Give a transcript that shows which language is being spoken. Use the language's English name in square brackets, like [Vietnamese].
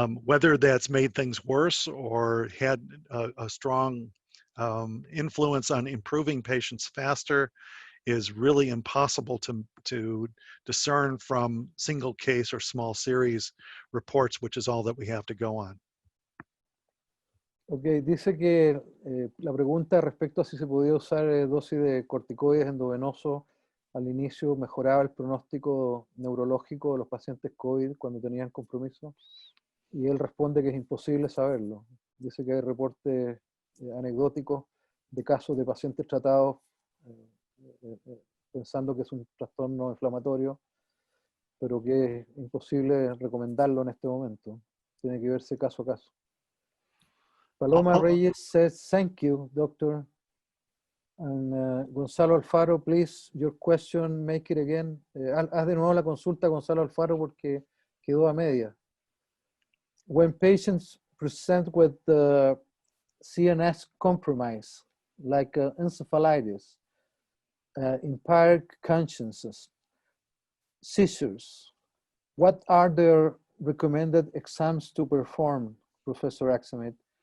[English] Whether that's made things worse or had a strong influence on improving patients faster is really impossible to discern from single case or small series reports, which is all that we have to go on. [Spanish] Ok, dice que la pregunta respecto a si se podía usar dosis de corticoides endovenosos al inicio mejoraba el pronóstico neurológico de los pacientes COVID cuando tenían compromiso, y él responde que es imposible saberlo. Dice que hay reportes anecdóticos de casos de pacientes tratados pensando que es un trastorno inflamatorio, pero que es imposible recomendarlo en este momento. Tiene que verse caso a caso. [English] Paloma Reyes says, thank you, doctor. And Gonzalo Alfaro, please, your question, make it again. [Spanish] Haz de nuevo la consulta, Gonzalo Alfaro, porque quedó a media. [English] When patients present with CNS compromise, like encephalitis, impaired consciousness, seizures, what are their recommended exams to perform, Professor Axamit?